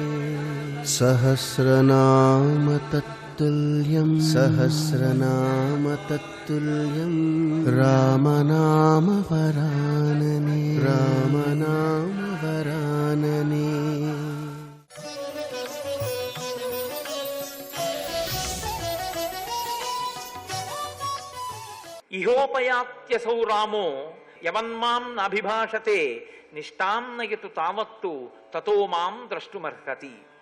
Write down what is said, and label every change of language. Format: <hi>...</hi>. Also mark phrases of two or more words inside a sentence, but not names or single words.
<sa>सहस्रनाम तत्तुल्यं सहस्रनाम तत्तुल्यं रामनाम वरानने रामनाम वरानने। ఇహోపయాత్యసౌ రామో యవన్మాం నాభిభాషతే నిష్టాం నయతు తావత్తు తతో మాం ద్రష్టుమర్హతి.</sa>